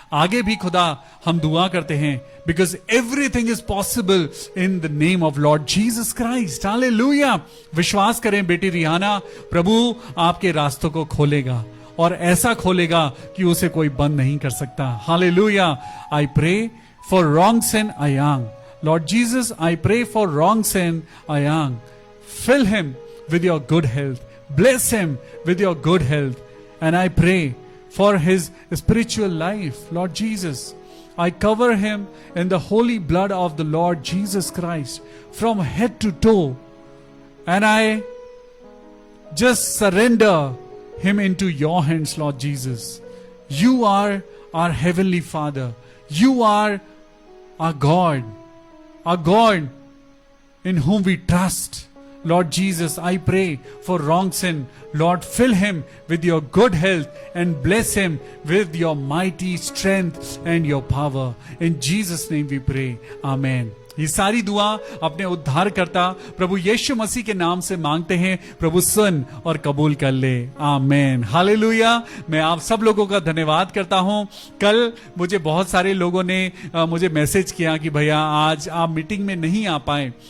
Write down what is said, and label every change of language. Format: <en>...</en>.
<hi>आगे भी खुदा हम दुआ करते हैं,</hi> <en>Because everything is possible in the name of Lord Jesus Christ. Hallelujah.</en> <hi>विश्वास करें बेटी रिहाना, प्रभु आपके रास्तों को खोलेगा और ऐसा खोलेगा कि उसे कोई बंद नहीं कर सकता। Hallelujah.</hi> <en>I pray for Rongsen Ayang. Lord Jesus, I pray for Rongsen Ayang. Fill him with your good health. Bless him with your good health. And I pray for his spiritual life. Lord Jesus, I cover him in the holy blood of the Lord Jesus Christ from head to toe. And I just surrender him into your hands, Lord Jesus. You are our heavenly Father. You are our God in whom we trust. Lord Jesus, I pray for Rongsen. Lord, fill him with your good health and bless him with your mighty strength and your power. In Jesus' name we pray. Amen.</en> <hi>ये सारी दुआ अपने उद्धारकर्ता प्रभु यीशु मसीह के नाम से मांगते हैं। प्रभु सुन और कबूल कर ले। आमेन। हालेलुया। मैं आप सब लोगों का धन्यवाद करता हूं। कल मुझे बहुत सारे लोगों ने मुझे मैसेज किया कि भैया आज आप मीटिंग में नहीं आ पाए।</hi>